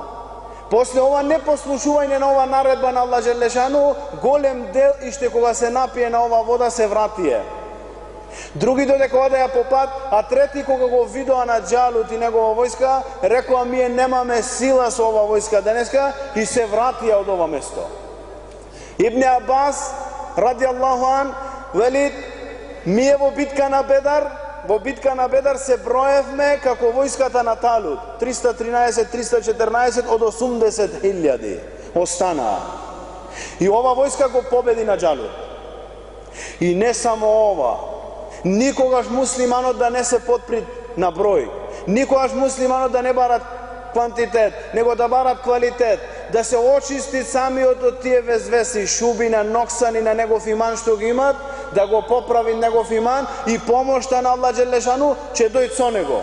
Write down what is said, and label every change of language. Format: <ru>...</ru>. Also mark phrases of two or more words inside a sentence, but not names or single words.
<mk>После ова непослушување на ова наредба на Allah Đelešanu, голем дел иште кога се напие на ова вода се вратие. Други додека одеа по пат, а трети кога го видоа на Џалут и негова војска, рекоа ние немаме сила со ова војска денеска и се вратија од ова место. Ибн Абас</mk> <ar>رضي الله عنه</ar> <mk>вели, ние во битка на Бедар се броевме како војската на Талут, 313-314 од 80.000 останаа. И ова војска го победи на Џалут. И не само ова, никогаш муслиманот да не се подпри на број, никогаш муслиманот да не барат квантитет, него да барат квалитет, да се очисти самиот од тие везвеси, шубина, ноксани на негов иман што ги имат, да го поправи негов иман и помошта на Allah Đelešanu ќе дојде со него.</mk>